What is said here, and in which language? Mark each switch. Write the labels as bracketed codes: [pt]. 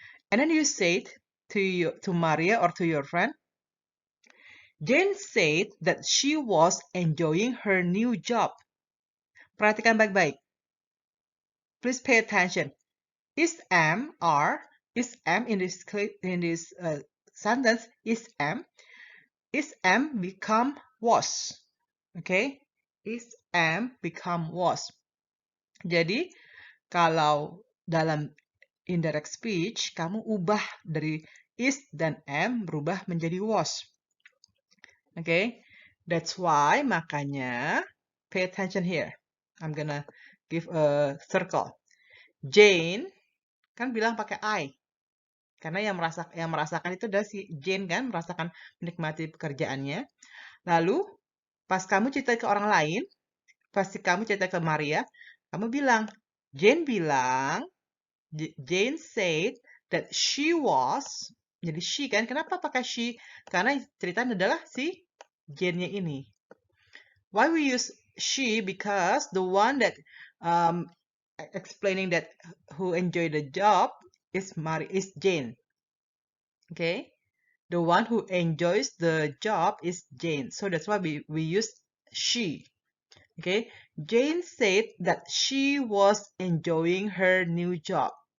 [en] And then you said to Maria or to your friend, Jane said that she was enjoying her new job. [id] Perhatikan baik-baik. [en] Please pay attention. Is am in this sentence is am become was. Okay? Is am become was. [id] Jadi kalau dalam indirect speech kamu ubah dari is dan am berubah menjadi was. Okay? [en] That's why [id] makanya [en] pay attention here. I'm gonna give a circle. Jane [id] kan bilang pakai [en] I. [id] Karena yang merasakan itu adalah si Jane kan, merasakan menikmati pekerjaannya. Lalu pas kamu cerita ke orang lain, pasti kamu cerita ke Maria, kamu bilang, [en] Jane said that she was, [id] jadi she kan, kenapa pakai she? Karena ceritanya adalah si Jane-nya ini. [en] Why we use she? Because the one that explaining that who enjoyed the job is Jane. Okay, the one who enjoys the job is Jane. So that's why we use she. Okay, Jane said that she was enjoying her new job.